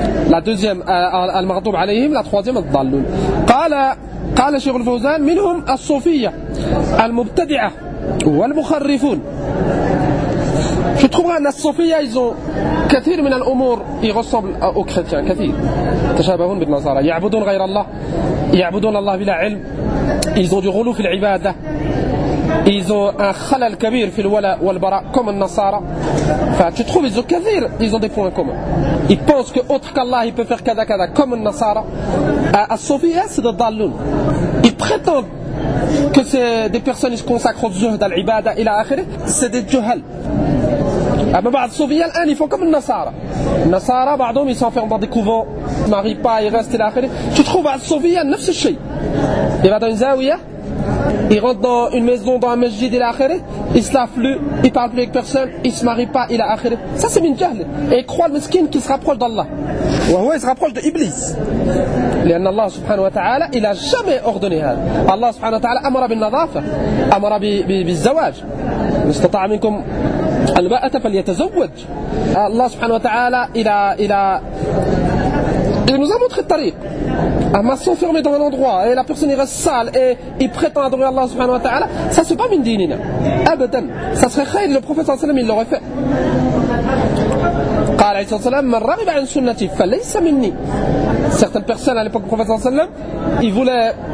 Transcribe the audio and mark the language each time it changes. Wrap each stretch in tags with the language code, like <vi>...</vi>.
<fr>La deuxième, al-maghdoub alayhim. La troisième, al-dhalloun.</fr> <ar>Qala, Cheikhul Fawzan, minhum al-sofiyya, al-mubtadi'a.</ar> <fr>Ou al-mukharrifoun. Je trouve un as-sofiya, ils ont</fr> <ar>كثير من الامور,</ar> <fr>ils ressemblent aux chrétiens, كثير.</fr> <ar>تشابهون بالنصارى. يعبدون غير الله. يعبدون الله بلا علم.</ar> <fr>Ils ont du relou في العبادة. Ils ont un khalal كبير</fr> <ar>في الولاء والبراء,</ar> <fr>comme النصارى. Enfin, tu trouves, ils ont كثير, ils ont des points communs. Ils pensent que autre qu'Allah, il peut faire كذا كذا, comme النصارى. As-sofiya, c'est des dalloun. Ils prétendent que c'est des personnes qui se consacrent au zuhd, à l'ibada, ila akhir, c'est des juhal. Mais</fr> <ar>بعض الصوفية الآن</ar> <fr>ils font comme النصارى.</fr> <ar>النصارى بعضهم</ar> <fr>ils s'enferment dans des couvents, ils ne marient pas, ils restent ila akhir. Tu trouves</fr> <ar>بعض الصوفية نفس الشيء.</ar> <fr>Il va dans une zawiya, il rentre dans une maison, dans un masjid ila akhir, il se lave plus, il parle plus avec personne, il ne se marie pas ila akhir. Ça c'est min juhal. Et il croit le miskin qu'il se rapproche d'Allah. Ou il se rapproche de Iblis.</fr> <ar>لأن الله سبحانه وتعالى إلى جميع أردنها الله سبحانه وتعالى أمر بالنظافة أمر بالزواج استطاع منكم الباءة فليتزوج الله سبحانه وتعالى إلى</ar> <fr>il nous a montré le tariq. Amma s'enfermer dans un endroit et la personne reste sale et il prétend adorer Allah subhanahu wa ta'ala, ça c'est pas min dinina. Abadan. Ça serait khayr, le prophète sallam il l'aurait fait. Qala Isa sallam,</fr> <ar>man raghiba an sunnati falaysa minni.</ar> <fr>Certaines personnes à l'époque du prophète sallam, ils voulaient</fr>